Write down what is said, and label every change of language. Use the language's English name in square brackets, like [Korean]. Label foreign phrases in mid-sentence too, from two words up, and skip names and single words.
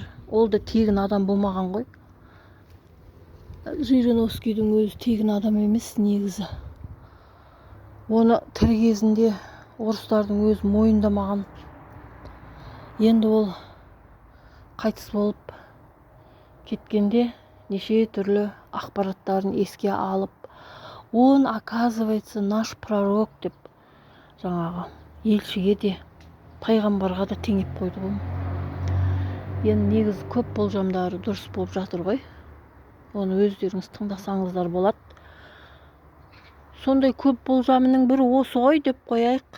[Kazakh] Ол да тегін адам болмаған ғой. Жириновскийдің өзі тегін адам емес негізі. Оны тірі кезінде орыстардың өзі мойындамаған. Енді ол қайтыс болып кеткенде неше түрлі ақпараттарын еске алып, [Russian] он, оказывается, наш пророк [Kazakh] деп жаңағы елшіге де пайғамбарға да теңеп қойды ғой. Енді негізі көп болжамдары дұрыс болып жатыр ғой. Оны өздеріңіз тыңдасаңыздар болады. Сондай көп болжамының бірі осы ғой деп қояйық.